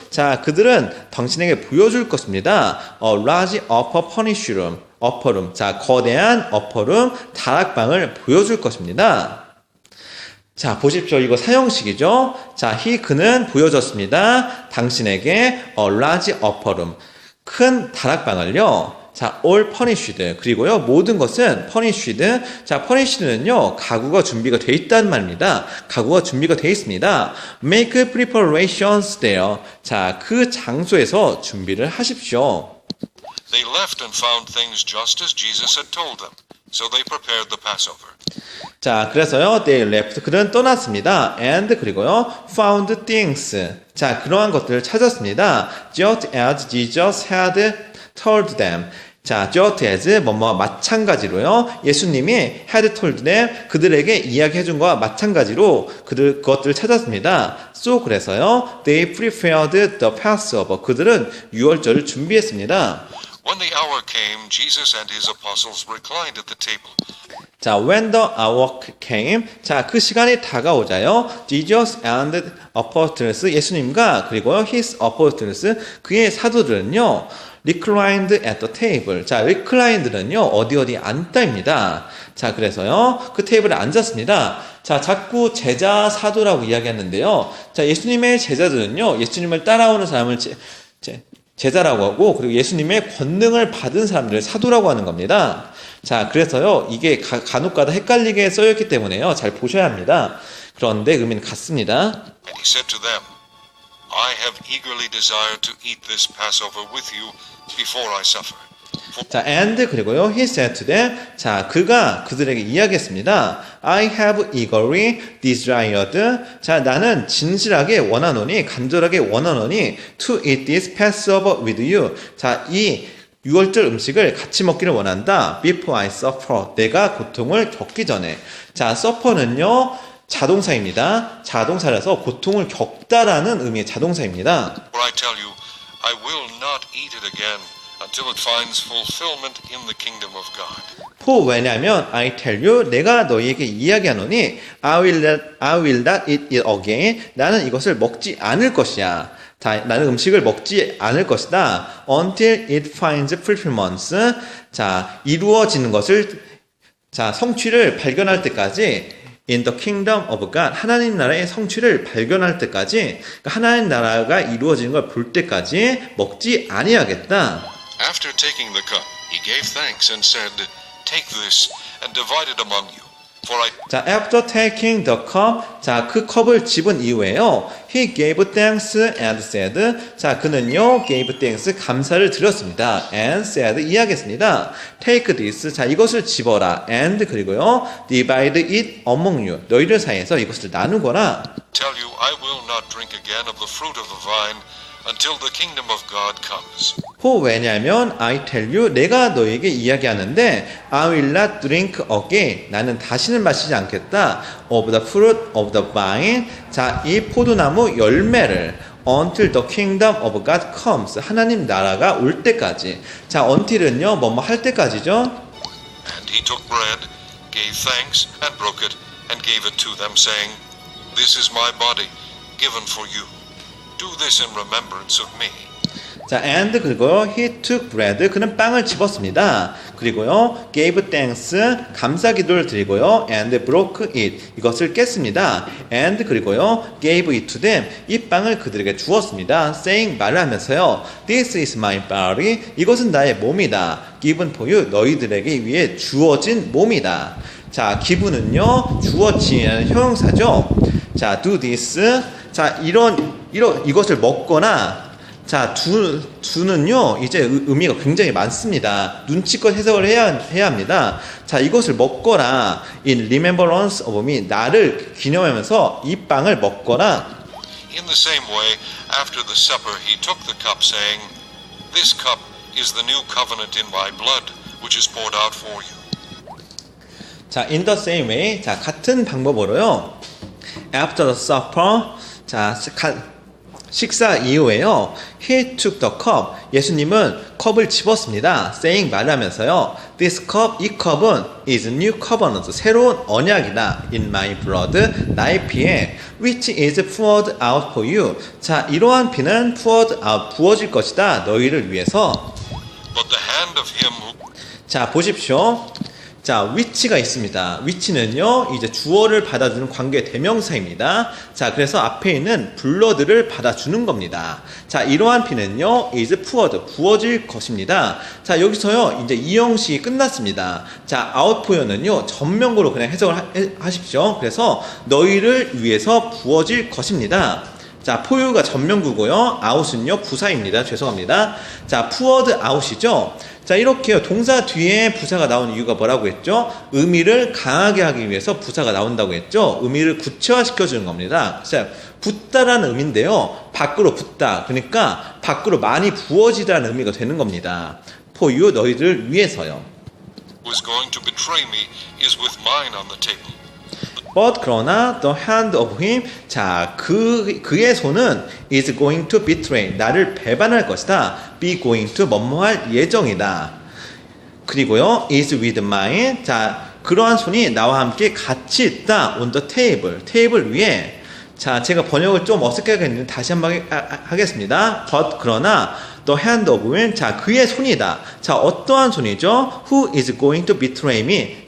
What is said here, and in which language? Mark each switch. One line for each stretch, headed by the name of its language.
Korean: 자, 그들은 당신에게 보여줄 것입니다.
English: A large upper furnished room. upper room.
Korean: 자, 거대한
English: upper room,
Korean: 다락방을 보여줄 것입니다. 자, 보십시오. 이거 사형식이죠. 자, 그는 보여줬습니다. 당신에게
English: a large upper room.
Korean: 큰 다락방을요. 자,
English: all furnished.
Korean: 그리고요, 모든 것은 furnished. 자, furnished는요, 가구가 준비가 돼 있다는 말입니다. 가구가 준비가 돼 있습니다.
English: Make preparations there.
Korean: 자, 그 장소에서 준비를 하십시오.
English: They left and found things just as Jesus had told them. So they prepared the Passover.
Korean: 자, 그래서요,
English: they left.
Korean: 그는 떠났습니다.
English: And
Korean: 그리고요,
English: found things.
Korean: 자, 그러한 것들을 찾았습니다.
English: Just as Jesus had told them.
Korean: 자,
English: just as
Korean: 뭐뭐 마찬가지로요. 예수님이
English: had told them
Korean: 그들에게 이야기해 준 것과 마찬가지로 그것들을 찾았습니다.
English: So
Korean: 그래서요.
English: They prepared the Passover.
Korean: 그들은 유월절을 준비했습니다.
English: When the hour came, Jesus and his apostles reclined at the table.
Korean: 자,
English: when the hour came.
Korean: 자, 그 시간이 다가오자요.
English: Jesus and apostles
Korean: 예수님과 그리고
English: his apostles
Korean: 그의 사도들은요.
English: reclined at the table.
Korean: 자,
English: reclined
Korean: 는요, 어디 앉다입니다. 자, 그래서요, 그 테이블에 앉았습니다. 자, 자꾸 제자 사도라고 이야기하는데요. 자, 예수님의 제자들은요, 예수님을 따라오는 사람을 제자라고 하고, 그리고 예수님의 권능을 받은 사람들을 사도라고 하는 겁니다. 자, 그래서요, 이게 간혹가다 헷갈리게 써있기 때문에요, 잘 보셔야 합니다. 그런데 의미는 같습니다.
English: And he said to them, I have eagerly desired to eat this Passover with you before I suffer.
Korean: 자,
English: and
Korean: 그리고요,
English: he said to them.
Korean: 자, 그가 그들에게 이야기했습니다.
English: I have eagerly desired.
Korean: 자, 나는 진실하게 원하노니, 간절하게 원하노니
English: to eat this Passover with you.
Korean: 자, 이 유월절 음식을 같이 먹기를 원한다.
English: Before I suffer.
Korean: 내가 고통을 겪기 전에. 자, suffer는요, 자동사입니다. 자동사라서 고통을 겪다라는 의미의 자동사입니다.
English: For I tell you, I will not eat it again until it finds fulfillment in the kingdom of God. For
Korean: 왜냐하면
English: I tell you
Korean: 내가 너희에게 이야기하노니
English: I will not eat it again.
Korean: 나는 이것을 먹지 않을 것이야. 나는 음식을 먹지 않을 것이다.
English: Until it finds fulfillment.
Korean: 자, 이루어지는 것을 성취를 발견할 때까지
English: in the kingdom of God.
Korean: 하나님 나라의 성취를 발견할 때까지, 하나님 나라가 이루어지는 걸 볼 때까지 먹지 아니하겠다.
English: After taking the cup, he gave thanks and said, Take this and divide it among you. For I...
Korean: 자,
English: after taking the cup,
Korean: 자, 그 컵을 집은 이후에요.
English: He gave thanks and said.
Korean: 자, 그는요,
English: gave thanks,
Korean: 감사를 드렸습니다.
English: And said,
Korean: 이야기했습니다.
English: Take this,
Korean: 자, 이것을 집어라.
English: And
Korean: 그리고요,
English: divide it among you.
Korean: 너희들 사이에서 이것을 나누거라.
English: Tell you, I will not drink again of the fruit of the vine until the kingdom of God comes.
Korean: 왜냐하면
English: I tell you
Korean: 내가 너에게 이야기하는데
English: I will not drink again
Korean: 나는 다시는 마시지 않겠다
English: of the fruit of the vine
Korean: 자, 이 포도나무 열매를
English: until the kingdom of God comes
Korean: 하나님 나라가 올 때까지 자, until은요 뭐뭐 할 때까지죠.
English: And he took bread, gave thanks, and broke it, and gave it to them, saying, This is my body, given for you. Do this in remembrance of me.
Korean: 자,
English: and
Korean: 그리고요,
English: he took bread,
Korean: 그는 빵을 집었습니다. 그리고요,
English: gave thanks,
Korean: 감사 기도를 드리고요,
English: and broke it,
Korean: 이것을 깼습니다.
English: and
Korean: 그리고요,
English: gave it to them,
Korean: 이 빵을 그들에게 주었습니다.
English: saying,
Korean: 말을 하면서요,
English: this is my body,
Korean: 이것은 나의 몸이다.
English: given for you,
Korean: 너희들에게 위해 주어진 몸이다. 자, given은요, 주어지는 형용사죠. 자,
English: do this,
Korean: 자, 이것을 먹거나, 자, 두는요, 이제 의미가 굉장히 많습니다. 눈치껏 해석을 해야 합니다. 자, 이것을 먹거나,
English: in remembrance of me,
Korean: 나를 기념하면서 이 빵을 먹거나,
English: In the same way, after the supper, he took the cup, saying, This cup is the new covenant in my blood, which is poured out for you. 자, in the same way,
Korean: 자, 같은 방법으로요,
English: after the supper,
Korean: 자, 식사 이후에요,
English: he took the cup,
Korean: 예수님은 컵을 집었습니다.
English: saying,
Korean: 말하면서요,
English: this cup,
Korean: 이 컵은
English: is new covenant,
Korean: 새로운 언약이다.
English: in my blood,
Korean: 나의 피에,
English: which is poured out for you.
Korean: 자, 이러한 피는
English: poured out,
Korean: 부어질 것이다. 너희를 위해서.
English: But the hand of him who
Korean: 자, 보십시오. 자, which가 있습니다. which는요, 이제 주어를 받아주는 관계 대명사입니다. 자, 그래서 앞에 있는 blood를 받아주는 겁니다. 자, 이러한 피는요,
English: is poured,
Korean: 부어질 것입니다. 자, 여기서요, 이제 이 형식이 끝났습니다. 자, out for는요, 전명구로 그냥 해석을 하십시오. 그래서 너희를 위해서 부어질 것입니다. 자, 포유가 전명구고요. out은요, 부사입니다. 죄송합니다. 자,
English: poured out
Korean: 이죠. 자, 이렇게요. 동사 뒤에 부사가 나온 이유가 뭐라고 했죠? 의미를 강하게 하기 위해서 부사가 나온다고 했죠? 의미를 구체화시켜 주는 겁니다. 자, 붓다라는 의미인데요. 밖으로 붓다. 그러니까 밖으로 많이 부어지다는 의미가 되는 겁니다.
English: for you,
Korean: 너희들 위해서요.
English: was going to betray me is with mine on the table. But
Korean: 그러나
English: the hand of him,
Korean: 자, 그의 손은
English: is going to betray,
Korean: 나를 배반할 것이다.
English: be going to
Korean: 뭐뭐할 예정이다. 그리고요,
English: is with mine,
Korean: 자, 그러한 손이 나와 함께 같이 있다.
English: on the table,
Korean: 테이블 위에. 자, 제가 번역을 좀 어색하게 했는데 다시 한번 하겠습니다.
English: But
Korean: 그러나
English: the hand of him,
Korean: 자, 그의 손이다. 자, 어떠한 손이죠?
English: Who is going to betray me?